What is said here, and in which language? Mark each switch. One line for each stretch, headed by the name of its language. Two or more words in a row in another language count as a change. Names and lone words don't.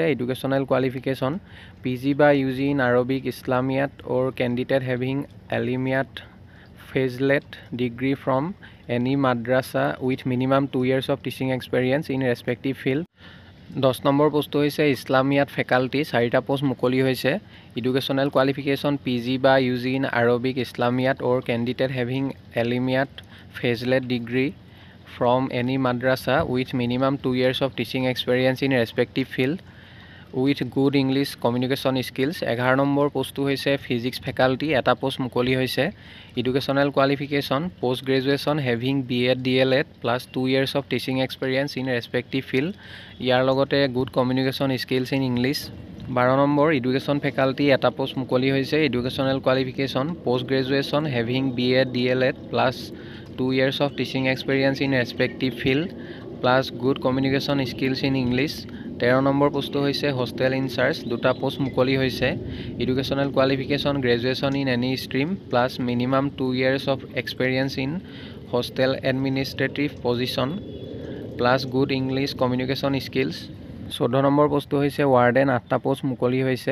English: Educational qualification PG or UG in Arabic Islamiyat or candidate having Alimiyat Fazilat degree from any madrasa with minimum 2 years of teaching experience in respective field.
Assamese: 10 নম্বৰ পোষ্টটো হৈছে
English: Islamiyat faculty.
Assamese: 4টা পোষ্ট মুকলি হৈছে।
English: Educational qualification PG or UG in Arabic Islamiyat or candidate having Alimiyat Fazilat degree from any madrasa with minimum 2 years of teaching experience in respective field with good English communication skills।
Assamese: 11 নম্বৰ পোষ্টটো হৈছে
English: physics faculty.
Assamese: এটা পোষ্ট মুকলি হৈছে।
English: Educational qualification post graduation having BEd DLEd plus 2 years of teaching experience in respective field।
Assamese: ইয়াৰ লগতে
English: good communication skills in English.
Assamese: 12 নম্বৰ
English: education faculty.
Assamese: এটা পোষ্ট মুকলি হৈছে।
English: Educational qualification post graduation having BEd DLEd plus 2 years of teaching experience in respective field plus good communication skills in English।
Assamese: 13 নম্বৰ পোষ্টটো হৈছে
English: hostel in-charge,
Assamese: দুটা পোষ্ট মুকলি হৈছে।
English: Educational qualification graduation in any stream plus minimum 2 years of experience in hostel administrative position plus good English communication skills.
Assamese: 14 নম্বৰ পোষ্টটো হৈছে ৱাৰ্ডেন, 8টা পোষ্ট মুকলি হৈছে।